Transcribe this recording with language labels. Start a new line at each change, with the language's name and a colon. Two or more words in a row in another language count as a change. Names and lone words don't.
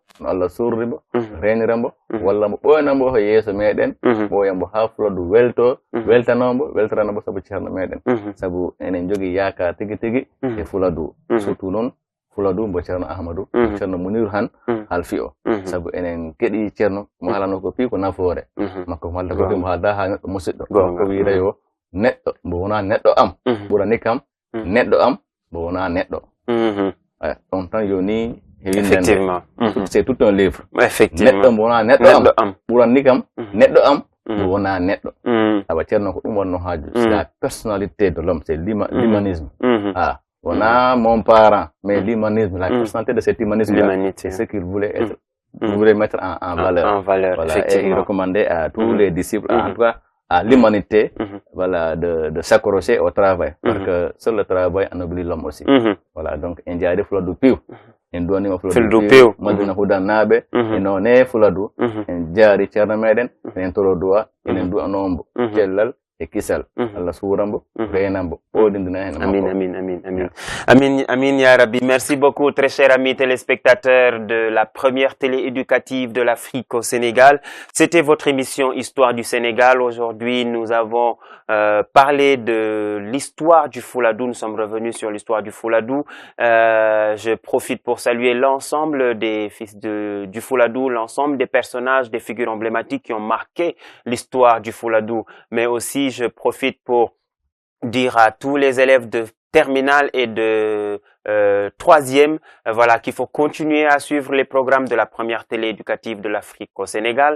Fula: no Allah surrimbo renirambo walla mo ɓoynambo ho yeeso meɗen ɓoyambo ha Fouladou weltanombo weltaranambo sabu ceerno meɗen sabu enen jogui yakar tigui tigui e Fouladou surtout noon Fouladou mbo ceerno Ahmadou ceerno Muniru han halfi o sabu enen keɗi ceerno mo haalano ko pi ko nafoore makko mo halda ko pi mo haalda ha neɗɗo musidɗo ko wiida yo neɗɗo mbo wona neɗɗo am ɓurani kam neɗɗo am mbo wona neɗɗo on tan yoni
French: effectivement c'est tout un livre effectivement
Fula: neɗɗo mbo wona neɗɗo am ɓurani kam neɗɗo am mbo wona neɗɗo awa ceerno ko ɗum wonno haaju
French: c'est la personnalité de l'homme c'est l'humanisme wona mon parent mais l'humanisme la personnalité de cet humanisme c'est ce qu'il voulait être voulait mettre en valeur voilà, et il recommandait à tous les disciples en tout cas à l'humanité voilà de s'accrocher au travail parce que seul le travail anoblit l'homme aussi voilà donc
Fula: en jaari Fouladou piw en donima Fouladou piw madina hudannaɓe e none Fouladou en jaari ceerno meɗen enen toro duwa enen du'anombo cellal et kisal Allah suurambo reynambo odindina hen
Arabic: آمين يا رب.
French: Merci beaucoup très chers amis téléspectateurs de la première télé éducative de l'Afrique au Sénégal. C'était votre émission Histoire du Sénégal. Aujourd'hui nous avons parlé de l'histoire du Fouladou, nous sommes revenus sur l'histoire du Fouladou. Je profite pour saluer l'ensemble des fils du Fouladou, l'ensemble des personnages, des figures emblématiques qui ont marqué l'histoire du Fouladou, mais aussi je profite pour dire à tous les élèves de terminale et de troisième, voilà, qu'il faut continuer à suivre les programmes de la première télé éducative de l'Afrique au Sénégal.